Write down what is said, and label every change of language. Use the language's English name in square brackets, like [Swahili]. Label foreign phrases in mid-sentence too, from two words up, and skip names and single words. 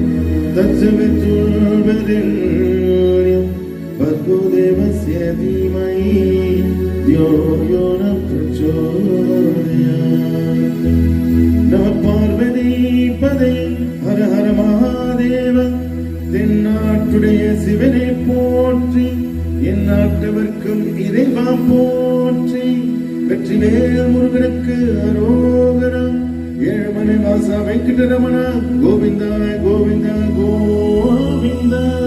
[Sanskrit] तत्सवितुर्वरेण्यम् भर्गो देवस्य धीमहि धियो यो न प्रचोदयात् नमः पार्वती पतये हर हर महादेव [Tamil] தென்னாட்டுடைய சிவனை போற்றி எந்நாட்டவர்க்கும் இறைவா போற்றி வெற்றிவேல் முருகனுக்கு அரோகரா ஏழுமலை வாசா வெங்கடரமணா கோவிந்தா கோவிந்தா கோவிந்தா.